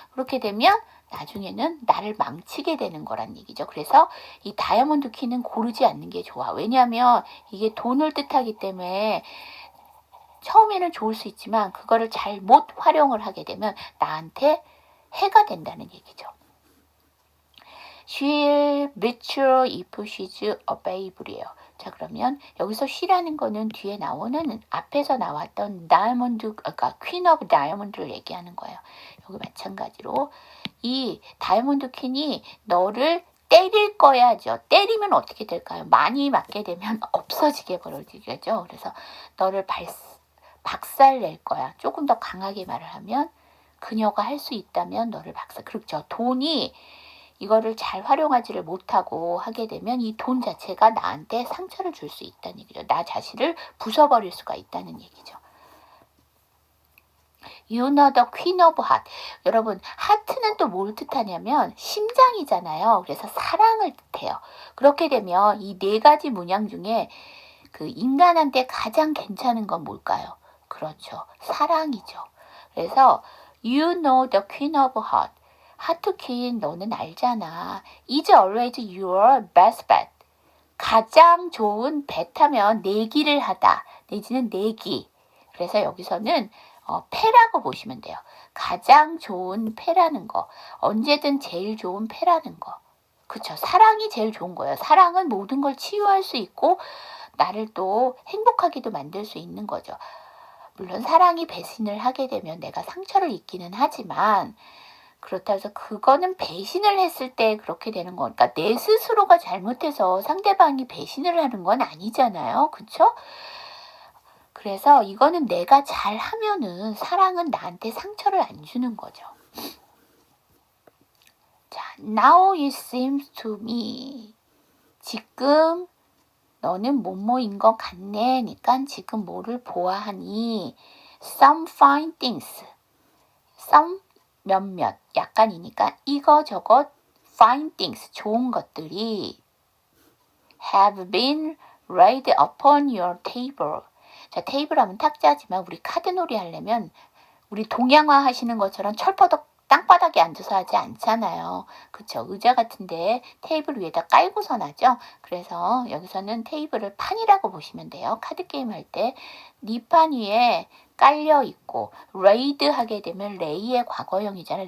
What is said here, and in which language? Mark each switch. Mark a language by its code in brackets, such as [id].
[ko] 그렇게 되면 나중에는 나를 망치게 되는 거란 얘기죠. 그래서 이 다이아몬드 키는 고르지 않는 게 좋아. 왜냐하면 이게 돈을 뜻하기 때문에 처음에는 좋을 수 있지만 그거를 잘못 활용을 하게 되면 나한테 해가 된다는 얘기죠. [en] She'll meet you if she's available [ko] 이에요. 자 그러면 여기서 she라는 거는 뒤에 나오는 앞에서 나왔던 다이아몬드, 그러니까 퀸 오브 다이아몬드를 얘기하는 거예요. 여기 마찬가지로 이 다이아몬드 퀸이 너를 때릴 거야죠. 때리면 어떻게 될까요? 많이 맞게 되면 없어지게 벌어지겠죠. 그래서 너를 박살 낼 거야. 조금 더 강하게 말을 하면 그녀가 할 수 있다면 너를 그렇죠. 돈이 이거를 잘 활용하지를 못하고 하게 되면 이 돈 자체가 나한테 상처를 줄 수 있다는 얘기죠. 나 자신을 부숴버릴 수가 있다는 얘기죠. [en] You know the queen of heart. [ko] 여러분, 하트는 또 뭘 뜻하냐면 심장이잖아요. 그래서 사랑을 뜻해요. 그렇게 되면 이 4가지 문양 중에 그 인간한테 가장 괜찮은 건 뭘까요? 그렇죠. 사랑이죠. 그래서 [en] You know the queen of heart. [ko] 하트 퀸 너는 알잖아. [en] Is always your best bet. [ko] 가장 좋은 bet하면 내기를 하다. 내지는 내기. 그래서 여기서는 패라고 보시면 돼요. 가장 좋은 패라는 거. 언제든 제일 좋은 패라는 거. 그쵸. 사랑이 제일 좋은 거예요. 사랑은 모든 걸 치유할 수 있고 나를 또 행복하게도 만들 수 있는 거죠. 물론 사랑이 배신을 하게 되면 내가 상처를 입기는 하지만 그렇다고 해서 그거는 배신을 했을 때 그렇게 되는 거니까 내 스스로가 잘못해서 상대방이 배신을 하는 건 아니잖아요. 그쵸? 그래서 이거는 내가 잘하면은 사랑은 나한테 상처를 안 주는 거죠. 자, [en] now it seems to me. [ko] 지금 너는 뭐뭐인 것 같네. 니까 지금 뭐를 보아하니. [en] Some fine things. some [ko] 몇몇 약간이니까 이거저것 [en] fine things [ko] 좋은 것들이 [en] have been laid upon your table. [ko] 자, 테이블 하면 탁자지만 우리 카드놀이 하려면 우리 동양화 하시는 것처럼 철퍼덕 땅바닥에 앉아서 하지 않잖아요. 그쵸? 의자 같은데 테이블 위에다 깔고선 하죠. 그래서 여기서는 테이블을 판이라고 보시면 돼요. 카드게임 할 때 네 판 위에 깔려 있고 레이드 하게 되면 레이의 과거형이잖아요.